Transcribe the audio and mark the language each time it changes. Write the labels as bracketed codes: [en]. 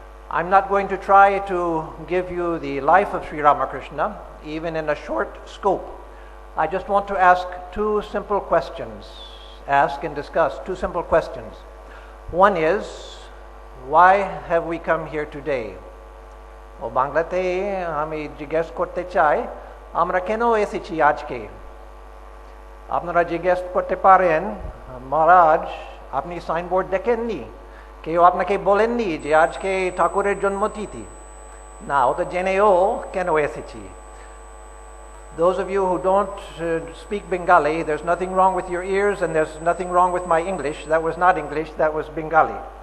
[en] I'm not going to try to give you the life of Sri Ramakrishna, even in a short scope. I just want to ask two simple questions, ask and discuss two simple questions. One is, why have we come here today? [bn] ও বাংলাতে আমি জিজ্ঞেস করতে চাই, আমরা কেন এসেছি আজকে? আপনারা জিজ্ঞেস করতে পারেন, মহারাজ আপনি সাইনবোর্ড দেখেননি? কেউ আপনাকে বলেননি যে আজকে ঠাকুরের জন্মতিথি? না, ওটা জেনেও কেন এসেছি? [en] Those of you who don't speak Bengali, there's nothing wrong with your ears and there's nothing wrong with my English. That was not English, that was Bengali.